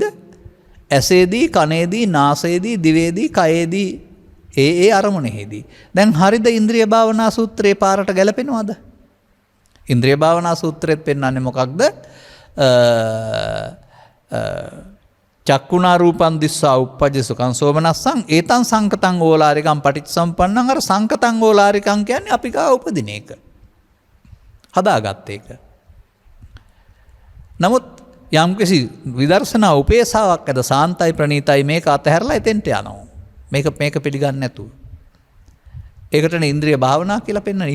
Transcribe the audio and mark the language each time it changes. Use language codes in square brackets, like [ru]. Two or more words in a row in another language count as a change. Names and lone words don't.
[si] ඇසේදී, කනේදී, නාසයේදී, දිවේදී, කයේදී ඒ අරමුණෙහිදී. දැන් හරිද ඉන්ද්‍රිය භාවනා සූත්‍රයේ පාරට ගැලපෙනවද? ඉන්ද්‍රිය භාවනා සූත්‍රෙත් පෙන්වන්නේ මොකක්ද? [pi] චක්කුණා රූපං දිස්සා උප්පජ්ජ සුඛං සෝමනස්සං ඒතං සංකතං ඕලාරිකං පටිච්චසම්පන්නං. [si] අර [pi] සංකතං ඕලාරිකං [si] කියන්නේ අපි ගාව උපදින එක. හදාගත්ත එක. නමුත් යම්කිසි විදර්ශනා උපේසාවක් ඇද සාන්තයි ප්‍රණීතයි මේක අතහැරලා එතෙන්ට යනවා. මේක පිළිගන්නේ නැතුව. ඒකටනේ ඉන්ද්‍රිය භාවනා කියලා පෙන්වන්නේ.